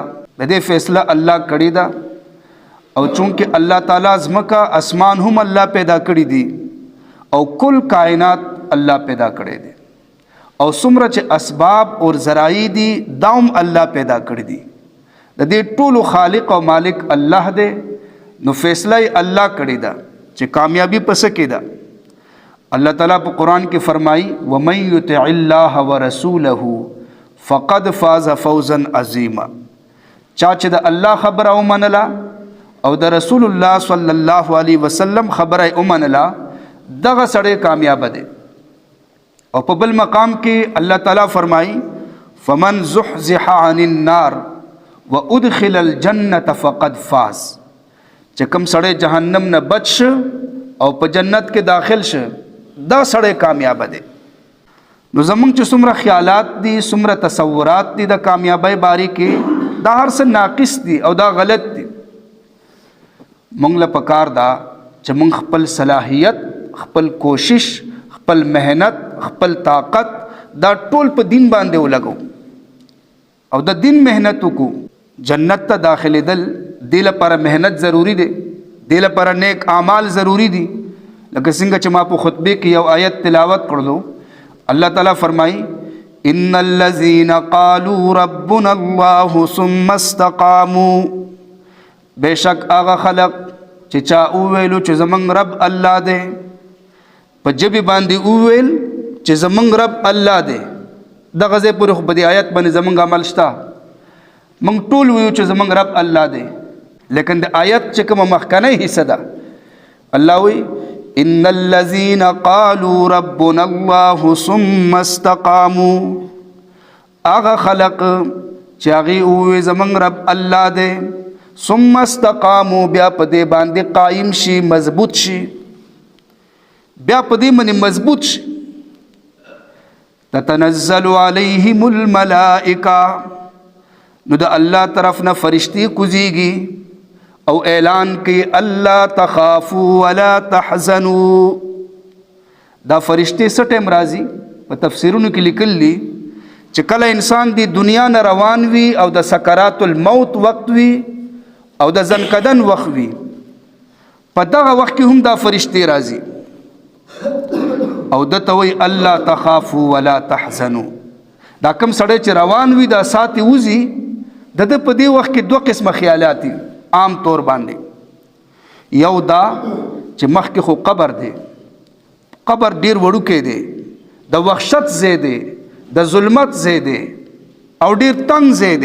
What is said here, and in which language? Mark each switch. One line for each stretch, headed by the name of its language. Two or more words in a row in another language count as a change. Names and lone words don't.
Pashto: د دې فیصله الله کړی ده او چونکه الله تعالی ځمکه اسمان هم الله پیدا کړی دي او کل کائنات الله پیدا کړی دي او څومره چې اسباب او ذرایع دي داوم الله پیدا کړی دي. د دې ټولو خالق او مالک الله دی. نو فیصله الله کړی دا چې کامیابی پس کې ده. الله تعالی په قرآن کې فرمایي
Arabic: وَمَن يُطِعِ اللَّهَ وَرَسُولَهُ فَقَدْ فَازَ فَوْزًا عَظِيمًا.
Pashto: چا چې د الله خبره ومنله او د رسول الله
Arabic: صلی الله علیه وسلم
Pashto: خبره ومنله دغه سړی کامیاب دی. او په بل مقام کې الله تعالی فرمایي
Arabic: فَمَن زُحْزِحَ عَنِ النَّارِ وَأُدْخِلَ الْجَنَّةَ فَقَدْ فَازَ.
Pashto: چې کوم سړی جهنم نه بچ شه او په جنت کې داخل شه دا سړی کامیاب دی. نو زمونږ چې څومره خیالات دي څومره تصورات دي د کامیابی باره کې دا هر څه ناقص دي او دا غلط دي. مونږ له پکار دا چې مونږ خپل صلاحیت خپل کوشش خپل مهنت خپل طاقت دا ټول په دین باندې ولګو او د دین مهنت وکړو. جنت ته داخلېدل دې لپاره مهنت ضروری دی، دې لپاره نیک اعمال ضروری دي. لکه څنګه چې ما په خطبه کې یو آیت تلاوت کړلو الله تعالی فرمایي
Arabic: ان الذين قالوا ربنا الله ثم استقاموا.
Pashto: بشک هغه خلق چې چا وویلو چې زمونږ رب الله دی په جبې باندې وویل چې زمونږ رب الله دی. دغه ځای پورې خو په دې آیت باندې زمونږ عمل شته. مونږ ټول ویو چې زمونږ رب الله دی لیکن د آیت چې کومه مخکنی حصه ده الله وی
Arabic: ان الذين قالوا ربنا الله ثم استقاموا.
Pashto: هغه خلق چې هغه وی زمونږ رب الله دی
Arabic: ثم استقاموا
Pashto: بیا په دې باندې قائم شي مضبوط شي بیا په دې باندې مضبوط شي.
Arabic: تتنزل عليهم الملائکه
Pashto: نو د الله طرف نه فرشتي کوزيږي او اعلان کوي
Arabic: الله تخافوا ولا تحزنوا.
Pashto: دا فرشتي څه ټیم راځي په تفسیرونو کې لیکلي چې کله انسان دی دنیا نه روان وي او د
Arabic: سکرات الموت
Pashto: وخت وي او د ځنکدن وخت وي، په دغه وخت کې هم دا فرشتې راځي او دته وایي
Arabic: الله تخافوا ولا تحزنوا.
Pashto: دا کم سړی چې روان وي دا ساتي وځي د ده په دې وخت کې دوه قسمه خیالات دي عام طور باندې. یو دا چې مخکې خو قبر دی، قبر ډیر وړوکی دی، د وحشت ځای دی، د ظلمت ځای دی او ډیر تنگ ځای دی.